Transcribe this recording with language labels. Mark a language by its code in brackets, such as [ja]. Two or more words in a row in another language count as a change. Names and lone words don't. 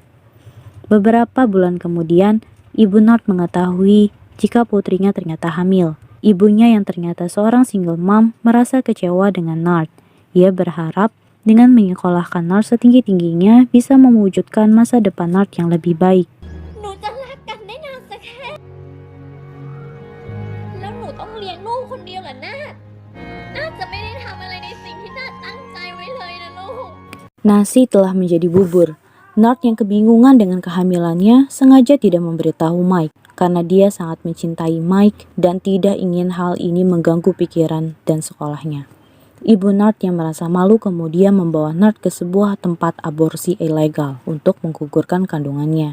[id] Beberapa bulan kemudian, ibu Nart mengetahui jika putrinya ternyata hamil. Ibunya yang ternyata seorang [en] single mom [id] merasa kecewa dengan Nart. Ia berharap dengan menyekolahkan Nart setinggi-tingginya bisa mewujudkan masa depan Nart yang lebih baik. [th] หนูจะรักกันได้นานสักแค่แล้วหนูต้องเลี้ยงลูกคนเดียวเหรอน่าจะไม่ได้ทำอะไรในสิ่งที่น่าตั้งใจไว้เลยนะลูก [id] Nasi telah menjadi bubur. Nart yang kebingungan dengan kehamilannya sengaja tidak memberitahu Mike karena dia sangat mencintai Mike dan tidak ingin hal ini mengganggu pikiran dan sekolahnya. Ibu Nart yang merasa malu kemudian membawa Nart ke sebuah tempat aborsi ilegal untuk menggugurkan kandungannya.